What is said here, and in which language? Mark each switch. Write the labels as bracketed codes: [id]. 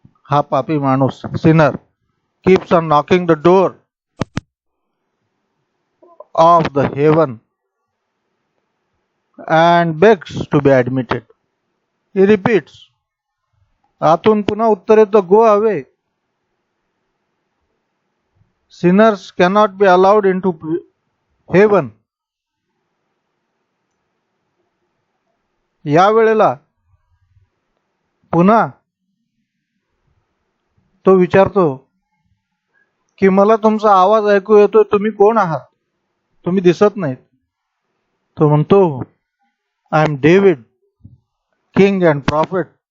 [mr] हा पापी माणूस, [en] Sinner, keeps on knocking the door of the heaven. and begs to be admitted. He repeats. [mr] आतून पुन्हा उत्तर येतं, [en] go away. Sinners cannot be allowed into heaven. [mr] या वेळेला पुन्हा तो विचारतो की मला तुमचा आवाज ऐकू येतोय, तुम्ही कोण आहात? तुम्ही दिसत नाहीत. तो म्हणतो, [en] I am David, king and prophet.